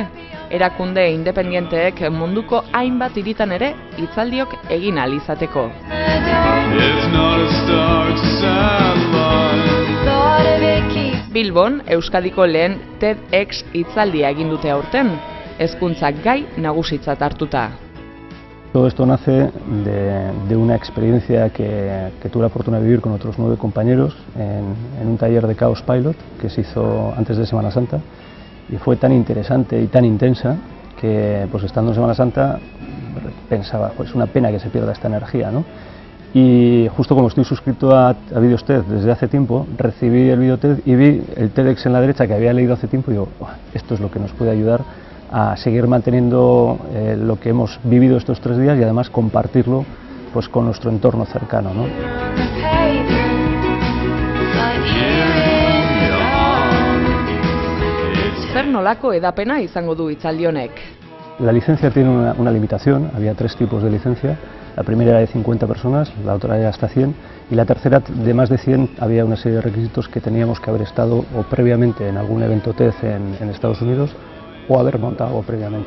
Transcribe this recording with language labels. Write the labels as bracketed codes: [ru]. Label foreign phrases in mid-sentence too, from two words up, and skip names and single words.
[eu] Erakunde independenteek munduko hainbat hiritan ere hitzaldiok egin ahal izateko. Bilbon, Euskadiko lehen TEDx hitzaldia egin dute aurten, hezkuntzak gai nagusitzat hartuta. [es] Todo esto nace de una experiencia que tuve la fortuna de vivir con otros 9 compañeros en un taller de Chaos Pilot que se hizo antes de Semana Santa, y fue tan interesante y tan intensa que, pues estando en Semana Santa, pensaba, pues es una pena que se pierda esta energía, ¿no? Y justo como estoy suscrito a Vídeos TED desde hace tiempo, recibí el Vídeo TED y vi el TEDx en la derecha que había leído hace tiempo y digo, esto es lo que nos puede ayudar a seguir manteniendo lo que hemos vivido estos 3 días y además compartirlo pues con nuestro entorno cercano, ¿no? [eu] Zer nolako edapena izango du hitzaldi honek? [es] La licencia tiene una limitación, había 3 tipos de licencia. La primera era de 50 personas, la otra era hasta 100 y la tercera de más de 100 había una serie de requisitos que teníamos que haber estado o previamente en algún evento TED en Estados Unidos o haber montado previamente.